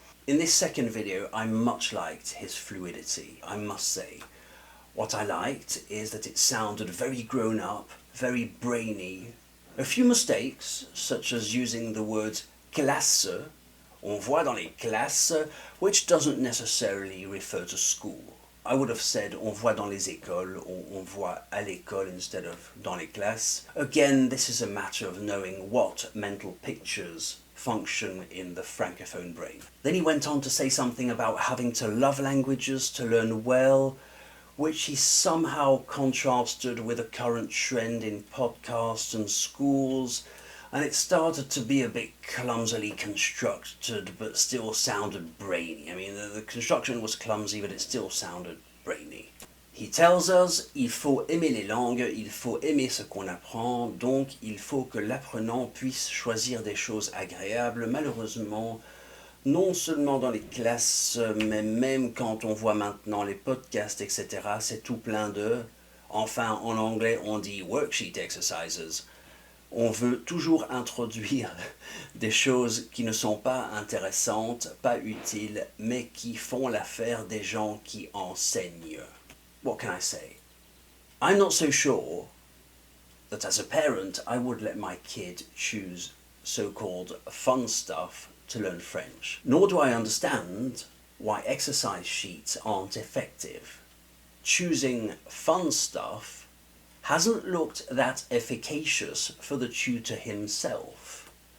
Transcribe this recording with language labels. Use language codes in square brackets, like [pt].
[en] In this second video, I much liked his fluidity, I must say. What I liked is that it sounded very grown up, very brainy. A few mistakes, such as using the word classe, [fr] on voit dans les classes, [en] which doesn't necessarily refer to school. I would have said [fr] on voit dans les écoles, or on voit à l'école [en] instead of [fr] dans les classes. [en] Again, this is a matter of knowing what mental pictures function in the Francophone brain. Then he went on to say something about having to love languages to learn well, which he somehow contrasted with a current trend in podcasts and schools, and it started to be a bit clumsily constructed, but still sounded brainy. I mean, the construction was clumsy, but it still sounded brainy. He tells us, [fr] il faut aimer les langues, il faut aimer ce qu'on apprend, donc il faut que l'apprenant puisse choisir des choses agréables. Malheureusement, non seulement dans les classes, mais même quand on voit maintenant les podcasts, etc., c'est tout plein de... Enfin, en anglais, on dit [en] worksheet exercises. [fr] On veut toujours introduire des choses qui ne sont pas intéressantes, pas utiles, mais qui font l'affaire des gens qui enseignent. [en] What can I say? I'm not so sure that as a parent I would let my kid choose so-called fun stuff to learn French. Nor do I understand why exercise sheets aren't effective. Choosing fun stuff hasn't looked that efficacious for the tutor himself.